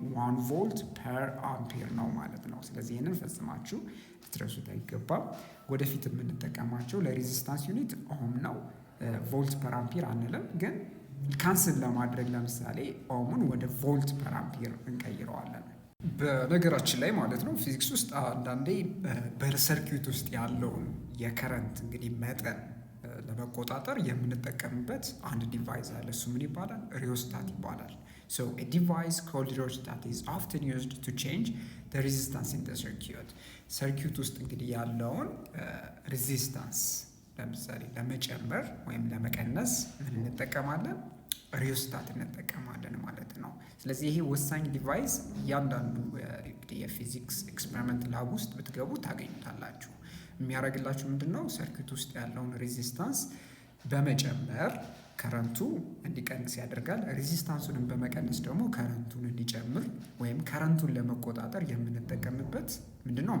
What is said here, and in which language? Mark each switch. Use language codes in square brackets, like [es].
[am] 1 ቮልት ፐር አምፔር ነው ማለት ነው። ስለዚህ ይህንን ፈጽማችሁ ልትረሱት አይገባም። ወደፊት የምንጠቀማቸው ለሬዚስታንስ ዩኒት ኦም ነው። ቮልት ፐር አምፔር አንልም። ግን ካንስል ለማድረግ ለምሳሌ ኦሙን ወደ ቮልት ፐር አምፔር እንቀይረዋለን። በነገራችን ላይ ማለት ነው ፊዚክስ ውስጥ አንዳንዴ በሰርኪዩት ውስጥ ያለውን የከረንት እንግዲህ መጠን ለመቆጣጠር የምንጠቀምበት አንድ ዲቫይስ አለ። እሱ ምን ይባላል? ሪዮስታት ይባላል። [en] so a device called rheostat is often used to change the resistance in the circuit። [am] ሰርኪዩት ውስጥ እንግዲህ ያለውን ሬዚስታንስ ለምሳሌ ለመጨመር ወይም ለመቀነስ ምን እንጠቀማለን? ሪዮስታት እንጠቀማለን ማለት ነው። ስለዚህ ይሄ ወሳኝ ዲቫይስ እያንዳንዱ የፊዚክስ ኤክስፐሪመንት ላብ ውስጥ ብትገቡ ታገኙታላችሁ። የሚያደርግላችሁ ምንድን ነው? ሰርኪዩት ውስጥ ያለውን ሬዚስታንስ በመጨመር ከረንቱ እንዲቀንስ ያደርጋል። ሬዚስታንሱንም በመቀነስ ደግሞ ከረንቱን እንዲጨምር ወይም ከረንቱን ለመቆጣጠር የምንጠቀምበት ምንድነው?